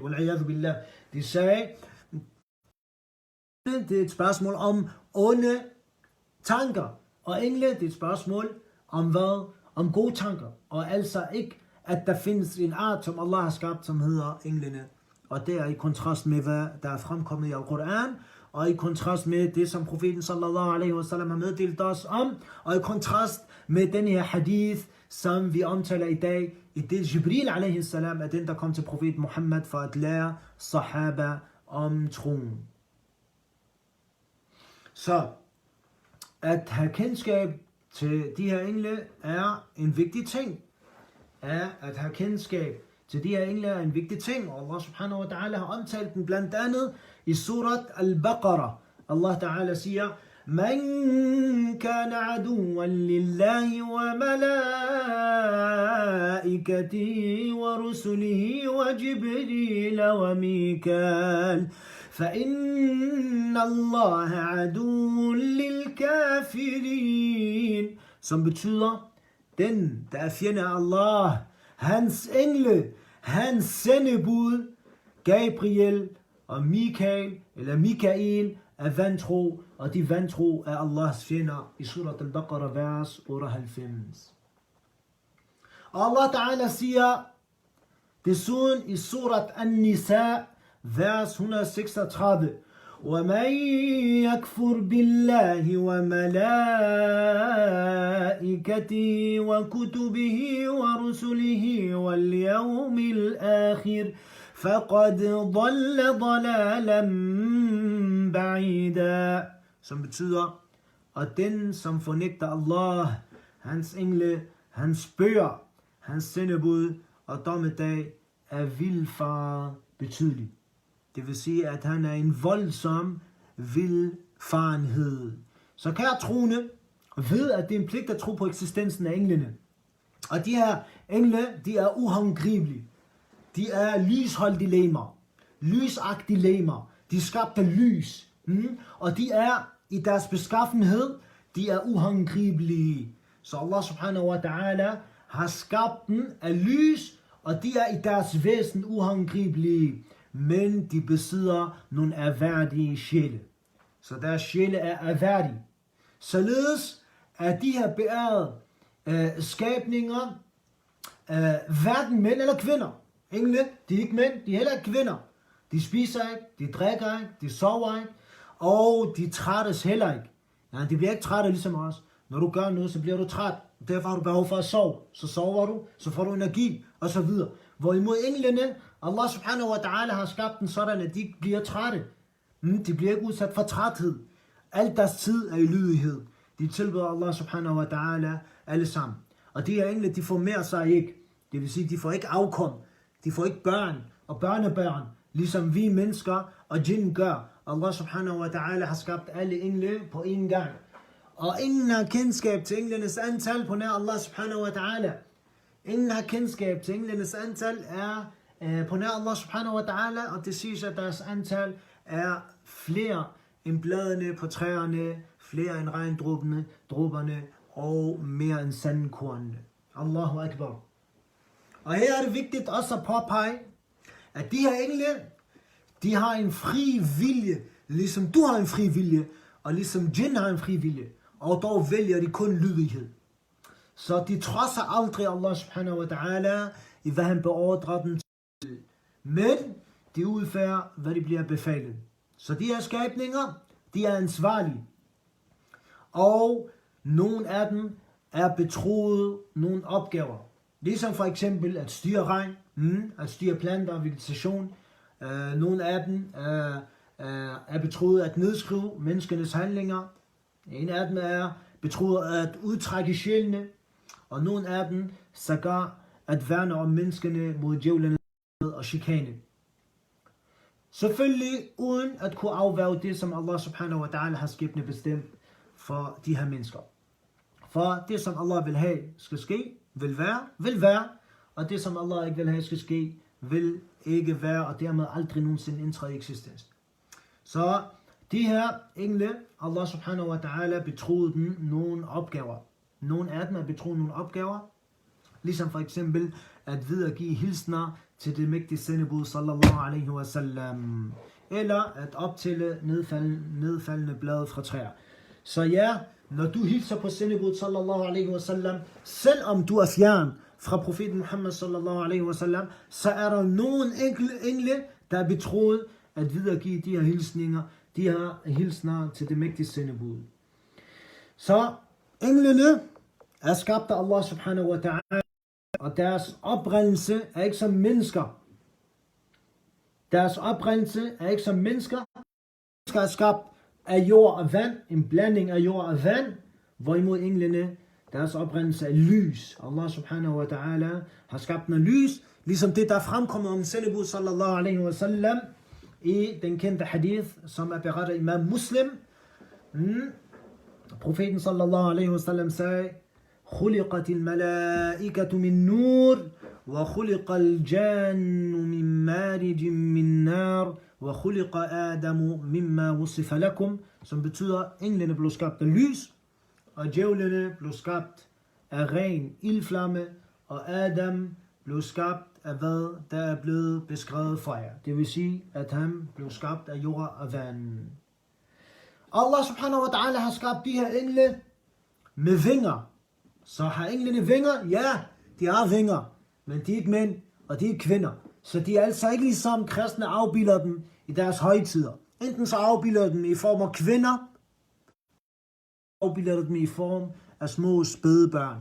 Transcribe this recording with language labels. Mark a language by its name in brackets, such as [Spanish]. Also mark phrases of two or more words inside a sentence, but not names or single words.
[Danish] De sagde, det er et spørgsmål om onde tanker. Og engle, det er et spørgsmål om hvad? Om gode tanker. Og altså ikke, at der findes en art, som Allah har skabt, som hedder englene. Og det er i kontrast med, hvad der er fremkommet i Al-Quran, og i kontrast med det, som profeten [Arabic] صلى الله عليه وسلم [Danish] har meddelt os om, og i kontrast med den her hadith, som vi omtaler i dag, i det [Arabic] جبريل عليه السلام [Danish] er den, der kom til profeten Muhammad for at lære sahaba om troen. Så at have kendskab til de her engle er en vigtig ting. At have kendskab til de her engle er en vigtig ting, og [Arabic] الله سبحانه وتعالى [Danish] har omtalt den blandt andet i surat Al-Baqarah. [Arabic] الله تعالى siger, من كان عدوا لله وملائكته ورسله وجبريل وميكال فإن الله عدو للكافرين, [Danish] som betyder, den, der er fjende af Allah, hans engle, hans sendebud, Gabriel og Mikael, er vantro, og de vantro er Allahs fjender i surat Al-Baqarah vers 98. Og [Arabic] الله تعالى [Danish] siger desuden i surat An-Nisa, [Arabic] vers 136, وَمَنْ يَكْفُرْ بِاللَّهِ وَمَلَائِكَتِهِ وَكُتُبِهِ وَرُسُلِهِ وَالْيَوْمِ الْآخِرِ فَقَدْ ضَلَّ ضَلَالًا بَعِيدًا. [Danish] Som betyder, at den som fornægter Allah, hans engle, hans bøger, hans sendebud og dommedag er vildfaret betydelig. Det vil sige, at han er en voldsom vildfarenhed. Så kære troende, ved at det er en pligt at tro på eksistensen af englene. Og de her engle, de er uhåndgribelige. De er lysholdige legemer, lysagtige legemer. De er skabt af lys. Og de er i deres beskaffenhed, de er uhåndgribelige. Så [Arabic] الله سبحانه وتعالى [Danish] har skabt dem af lys, og de er i deres væsen uhåndgribelige. Men de besidder nogle erhverdige sjæle. Så deres sjæle er erhverdige. Således er de her beærede skabninger hverken mænd eller kvinder. Engle, de er ikke mænd, de er heller ikke kvinder. De spiser ikke, de drikker ikke, de sover ikke, og de trættes heller ikke. Ja, de bliver ikke trætte ligesom os. Når du gør noget, så bliver du træt. Derfor har du behov for at sove. Så sover du, så får du energi, og så videre. Hvorimod englene, [Arabic] الله سبحانه وتعالى [Danish] har skabt den sådan, at de ikke bliver trætte. De bliver ikke udsat for træthed. Alt deres tid er i lydighed. De tilbeder [Arabic] الله سبحانه وتعالى [Danish] alle sammen. Og de her engle, de formerer sig ikke. Det vil sige, de får ikke afkom. De får ikke børn og børnebørn, ligesom vi mennesker og djinn gør. [Arabic] الله سبحانه وتعالى [Danish] har skabt alle engle på en gang. Og ingen har kendskab til englenes antal på nær [Arabic] الله سبحانه وتعالى. [Danish] Ingen har kendskab til englenes antal er på nær [Arabic] الله سبحانه وتعالى, [Danish] og det siges, at deres antal er flere end bladene på træerne, flere end regndråberne og mere end sandkornene. [Arabic] الله أكبر. [Danish] Og her er det vigtigt også at påpege, at de her engle, de har en fri vilje, ligesom du har en fri vilje, og ligesom djinn har en fri vilje, og dog vælger de kun lydighed. Så de trodser aldrig [Arabic] الله سبحانه وتعالى [Danish] i hvad han beordrer dem til. Men de udfører, hvad de bliver befalet. Så de her skabninger, de er ansvarlige. Og nogle af dem er betroet nogle opgaver. Ligesom for eksempel at styre regn, at styre planter og vegetation. Nogle af dem er betroet at nedskrive menneskenes handlinger. En af dem er betroet at udtrække sjælene. Og nogle af dem sågar at værne om menneskene mod djævlene og chikane. Selvfølgelig uden at kunne afværge det, som [Arabic] الله سبحانه وتعالى [Danish] har skæbne bestemt for de her mennesker. For det, som Allah vil have skal ske, vil være, og det, som Allah ikke vil have skal ske, vil ikke være, og dermed aldrig nogensinde indtræde i eksistens. Så de her engle, [Arabic] الله سبحانه وتعالى [Danish] betroede dem nogle opgaver. Nogle af dem er betroet nogle opgaver, ligesom for eksempel at videregive hilsner til det mægtige sendebud [Arabic] صلى الله عليه وسلم, [Danish] eller at optælle nedfaldende blade fra træer. Så ja, når du hilser på sendebud [Arabic] صلى الله عليه وسلم, [Danish] selvom du er fjern fra profeten Muhammad [Arabic] صلى الله عليه وسلم, [Danish] så er der nogle engle, der er betroet at videregive de her hilsner til det mægtige sendebud. Så englene er skabt af [Arabic] الله سبحانه وتعالى, [Danish] og deres oprindelse er ikke som mennesker. Deres oprindelse er ikke som mennesker. Mennesker er skabt af jord og vand, en blanding af jord og vand, hvorimod englene, deres oprindelse er lys. [Arabic] الله سبحانه وتعالى [Danish] har skabt noget lys, ligesom det, der fremkommer om sendebud [Arabic] صلى الله عليه وسلم [Danish] i den kendte hadith, som er berettet af Imam Muslim. [Arabic] Profeten صلى الله عليه وسلم sagde, خلقت الملائكة من نور وخلق الجان من مارج من نار وخلق آدم مما وصف لكم, [Danish] som betyder, englene blev skabt af lys, og djævlene blev skabt af ren ildflamme, og Adam blev skabt af hvad der er blevet beskrevet for jer. Det vil sige, at han blev skabt af jord og vand. [Arabic] الله سبحانه وتعالى [Danish] har skabt de her engle med vinger. Så har englene vinger? Ja, de har vinger, men de er ikke mænd, og de er kvinder. Så de er altså ikke ligesom kristne afbilder dem i deres højtider. Enten så afbilder dem i form af kvinder, afbilder dem i form af små spædebørn.